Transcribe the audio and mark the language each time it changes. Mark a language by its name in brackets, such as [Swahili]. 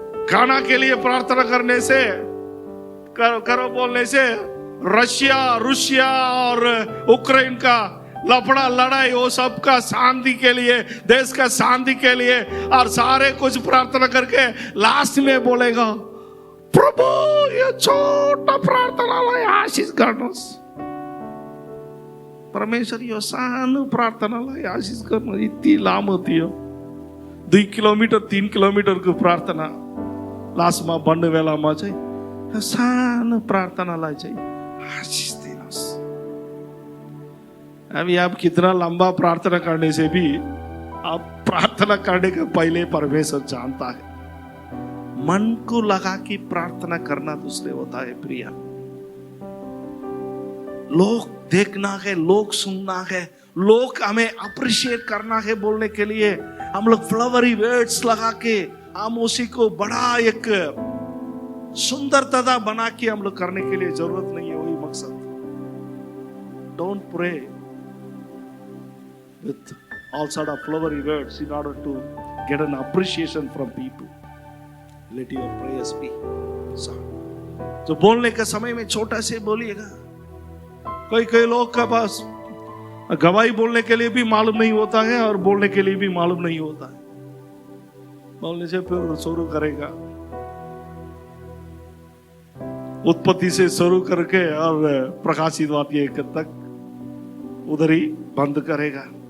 [Hindi] खाना के लिए प्रार्थना करने से करो बोलने से रूसिया और उक्रेन का लफड़ा लड़ाई वो सब का शांति के लिए, देश का शांति के लिए और सारे कुछ प्रार्थना करके लास्ट में बोलेगा प्रभु ये छोटा [Nepali] प्रार्थनालाई आशीष गर्नुहोस्। परमेश्वर यो सानो प्रार्थनालाई आशीष गर्नु। यति लामो थियो, 2 किलोमिटर 3 किलोमिटरको प्रार्थना लास्टमा बन्ने बेलामा चाहिँ सानो प्रार्थनालाई चाहिँ आशीष दिनुहोस्। [Hindi] अभी आप कितना लंबा प्रार्थना करने से भी आप प्रार्थना करने के पहले परमेश्वर जानता है। मन को लगा कि प्रार्थना करना दूसरे होता है प्रिय। लोग देखना है, लोग सुनना है, लोग हमें अप्रिशिएट करना है बोलने के लिए हम लोग फ्लावरी वर्ड्स लगा के हम उसी को बड़ा एक सुंदरता बना के हम लोग करने के लिए जरूरत नहीं है। वही मकसद [English] don't pray with all sort of flowery words in order to get an appreciation from people. Let your prayers be sound. [Hindi] तो बोलने के समय में छोटा से बोलिएगा. कई लोग का पास गवाही बोलने के लिए भी मालूम नहीं होता है और बोलने के लिए भी मालूम नहीं होता है. बोलने से फिर शुरू करेगा, उत्पत्ति से शुरू करके और प्रकाशित वाक्य तक उधर ही बंद करेगा.